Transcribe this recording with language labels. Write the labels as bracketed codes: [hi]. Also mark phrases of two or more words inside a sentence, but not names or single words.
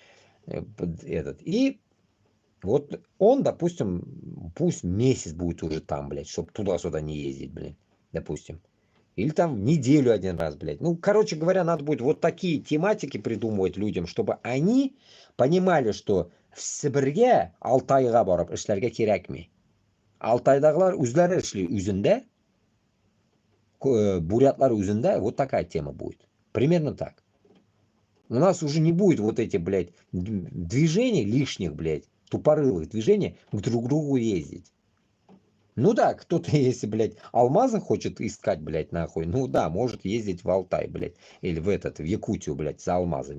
[ru] И вот он, допустим, пусть месяц будет уже там, блядь, чтобы туда-сюда не ездить, блядь, допустим. Или там в неделю один раз, блядь. Ну, короче говоря, надо будет вот такие тематики придумывать людям, чтобы они понимали, что в [tt] Сибирьге Алтайга барып эшләргә кирәкми. Алтайдагылар үзләре эшли үзендә, бурятлар үзендә, [ru] вот такая тема будет. Примерно так. У нас уже не будет вот эти, блядь, движений лишних, блядь, тупорылых движений к друг другу ездить. Ну да, кто-то, если, блядь, алмазы хочет искать, блядь, нахуй, ну да, может ездить в Алтай, блядь, или в Якутию, блядь, за алмазами.